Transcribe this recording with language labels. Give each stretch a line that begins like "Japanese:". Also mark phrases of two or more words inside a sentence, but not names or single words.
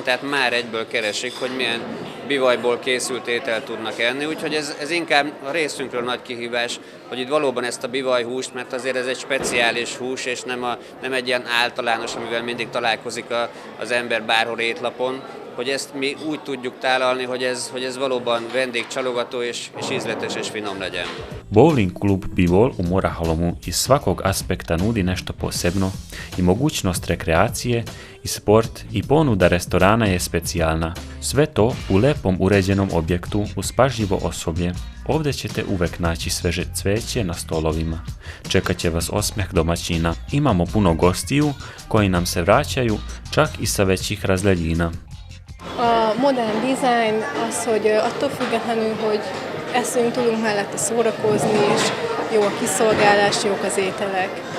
Hungarian: tehát már egyből keresik, hogy milyen bivajból készült ételt tudnak enni, úgyhogy ez inkább a részünkről nagy kihívás, hogy itt valóban ezt a bivajhúst, mert azért ez egy speciális hús, és nem egy ilyen általános, amivel mindig találkozik az ember bárhol étlapon, hogy ezt mi úgy tudjuk tálalni, hogy ez valóban vendégcsalogató és ízletes és finom legyen.
Serbian: Bowling klub Bivol u Morahalomu iz svakog aspekta nudi nešto posebno i mogućnost rekreacije i sport i ponuda restorana je specijalna. Sve to u lepom uređenom objektu uz pažljivo osoblje. Ovdje ćete uvek naći sveže cveće na stolovima. Čekat će vas osmeh domaćina. Imamo puno gostiju koji nam se vraćaju čak i sa većih razdaljina.
Hungarian: A modern design az, hogy attól függetlenül, hogy eszünk, tudunk mellette szórakozni, és jó a kiszolgálás, jók az ételek.